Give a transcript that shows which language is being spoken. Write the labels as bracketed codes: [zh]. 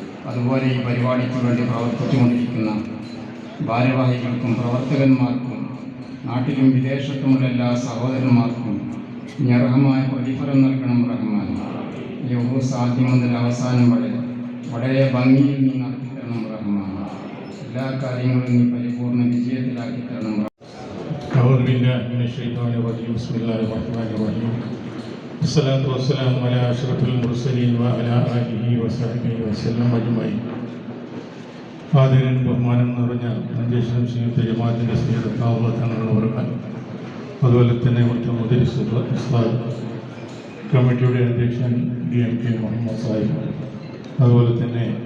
[ml] അതുപോലെ ഈ പരിപാടിക്ക് വേണ്ടി പ്രവർത്തിച്ചുകൊണ്ടിരിക്കുന്ന ഭാരവാഹികൾക്കും പ്രവർത്തകന്മാർക്കും നാട്ടിലും വിദേശത്തുമുള്ള എല്ലാ സഹോദരന്മാർക്കും നീ അർഹമായ പ്രതിഫലം നൽകണം റഹ്മാനെ. ഈ ഉറൂസ് ആദ്യം മുതൽ അവസാനം വരെ വളരെ ഭംഗിയിൽ നീ നടത്തിത്തരണം റഹ്മാനെ. എല്ലാ കാര്യങ്ങളും നീ പരിപൂർണ്ണ വിജയത്തിലാക്കി തരണം. [ar] أعوذ بالله من الشيطان الرجيم. بسم الله الرحمن الرحيم. الصلاة والسلام على أشرف المرسلين وعلى آله وصحبه وسلم أجمعين. [ml] ആദരൻ ബഹുമാനം നിറഞ്ഞ മഞ്ചേശ്വരം സംയുക്ത ജമാഅത്തിൻ്റെ തങ്ങളുള്ളവർക്കാൻ, അതുപോലെ തന്നെ ഇവിടുത്തെ മുദരിസ് ഉസ്താദ്, കമ്മിറ്റിയുടെ അധ്യക്ഷൻ DMK മുഹമ്മദ് സാഹിബ്, അതുപോലെ തന്നെ